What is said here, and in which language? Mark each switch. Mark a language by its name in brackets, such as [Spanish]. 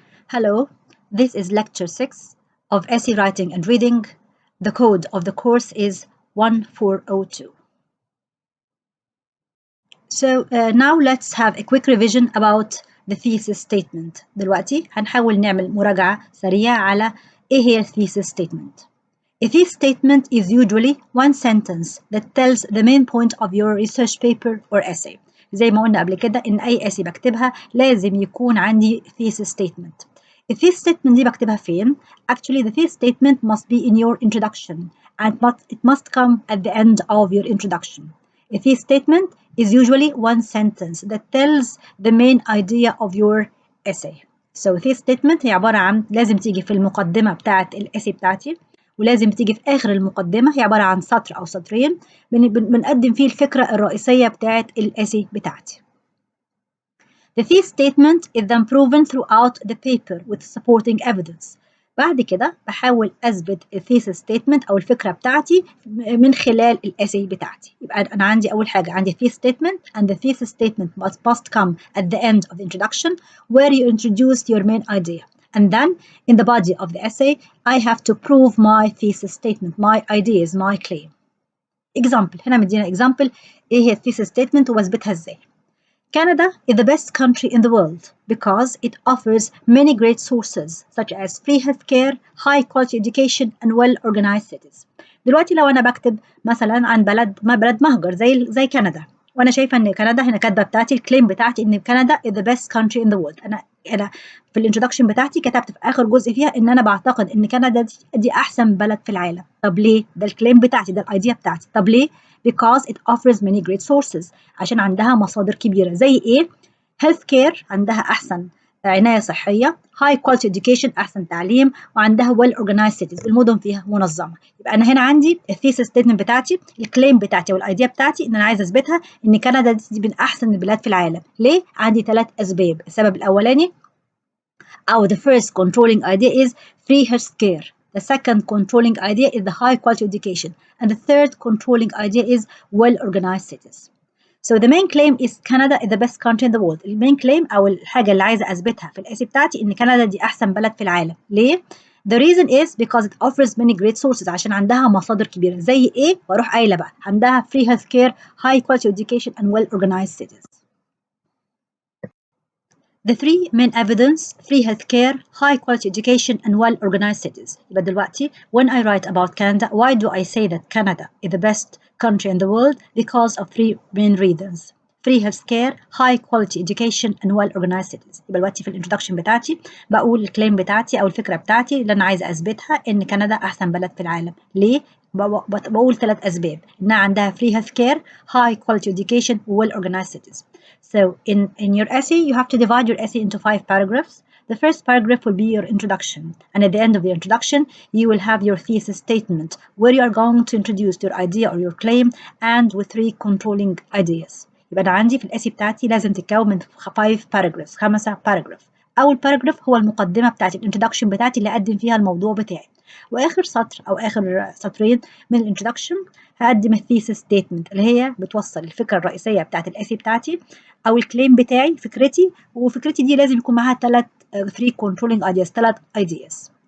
[English] Hello, this is lecture 6 of essay writing and reading. The code of the course is 1402. So now let's have a quick revision about the thesis statement. [Arabic] دلوقتي هنحاول نعمل مراجعة سريعة على إيه هي thesis statement. [English] A thesis statement is usually one sentence that tells the main point of your research paper or essay. [Arabic] زي ما قلنا قبل كده إن أي essay بكتبها لازم يكون عندي thesis statement. [English] The thesis statement [Arabic] دي بكتبها فين؟ [English] Actually, the thesis statement must be in your introduction and it must come at the end of your introduction. A thesis statement is usually one sentence that tells the main idea of your essay. [Arabic] So thesis statement هي عبارة عن لازم تيجي في المقدمة بتاعة الاسي بتاعتي ولازم تيجي في آخر المقدمة. هي عبارة عن سطر أو سطرين بنقدم فيه الفكرة الرئيسية بتاعة الاسي بتاعتي. [English] The thesis statement is then proven throughout the paper with supporting evidence. [Arabic] بعد كده بحاول أثبت الثيسيس statement أو الفكرة بتاعتي من خلال الاسي بتاعتي. يبقى أنا عندي أول حاجة عندي [English] thesis statement, and the thesis statement must come at the end of the introduction where you introduce your main idea. And then in the body of the essay, I have to prove my thesis statement, my ideas, my claim. [Arabic] Example, هنا مدينا example إيه هي thesis statement وبثبتها إزاي. [English] Canada is the best country in the world because it offers many great sources such as free healthcare, high quality education, and well-organized cities. [Arabic] دلوقتي لو أنا بكتب مثلا عن بلد مهجر زي كندا، وأنا شايفة إن كندا هنا كاتبة بتاعتي الكليم بتاعتي إن كندا [English] is the best country in the world. [Arabic] أنا في الانترودكشن بتاعتي كتبت في آخر جزء فيها إن أنا بعتقد إن كندا دي أحسن بلد في العالم. طب ليه؟ ده الكليم بتاعتي، ده الأيديا بتاعتي. طب ليه؟ [English] Because it offers many great sources. [Arabic] عشان عندها مصادر كبيرة زي إيه؟ healthcare عندها أحسن عناية صحية، [English] high quality education [Arabic] أحسن تعليم، وعندها [English] well organized cities [Arabic] المدن فيها منظمة. يبقى أنا هنا عندي الثيسيس ستيتمنت بتاعتي، الكليم بتاعتي والأيديا بتاعتي إن أنا عايزة أثبتها إن كندا دي من أحسن البلاد في العالم. ليه؟ عندي 3 أسباب. السبب الأولاني أو [English] the first controlling idea is free healthcare. The second controlling idea is the high quality education. And the third controlling idea is well-organized cities. So the main claim is Canada is the best country in the world. The main claim [Arabic] أو الحاجة اللي عايزة أثبتها في الاسي بتاعتي إن كندا دي أحسن بلد في العالم. ليه؟ [English] The reason is because it offers many great sources. [Arabic] عشان عندها مصادر كبيرة. زي إيه؟ وأروح قايلة بقى عندها [English] free healthcare, high quality education, and well-organized cities. The three main evidence: free healthcare, high quality education, and well-organized cities. [Arabic] يبقى دلوقتي [English] when I write about Canada, why do I say that Canada is the best country in the world? Because of 3 main reasons: free healthcare, high quality education, and well-organized cities. [Arabic] يبقى دلوقتي في الانترودكشن بتاعتي بقول الكليم بتاعتي أو الفكرة بتاعتي اللي أنا عايزة أثبتها إن كندا أحسن بلد في العالم. ليه؟ بقول 3 أسباب: إنها عندها [English] free healthcare, high quality education, well-organized cities. So in your essay, you have to divide your essay into 5 paragraphs. The first paragraph will be your introduction. And at the end of the introduction, you will have your thesis statement where you are going to introduce your idea or your claim and with 3 controlling ideas. [Arabic] يبقى أنا عندي في الاسي بتاعتي لازم تتكون من 5 paragraphs، 5 paragraphs. أول paragraph هو المقدمة بتاعتي، الانترودكشن بتاعتي اللي أقدم فيها الموضوع بتاعي. وآخر سطر أو آخر سطرين من الانترودكشن هقدم الثيسيس ستيتمنت اللي هي بتوصل الفكرة الرئيسية بتاعت الاسي بتاعتي أو الكليم بتاعي، فكرتي، وفكرتي دي لازم يكون معاها 3 controlling ideas، 3 ideas.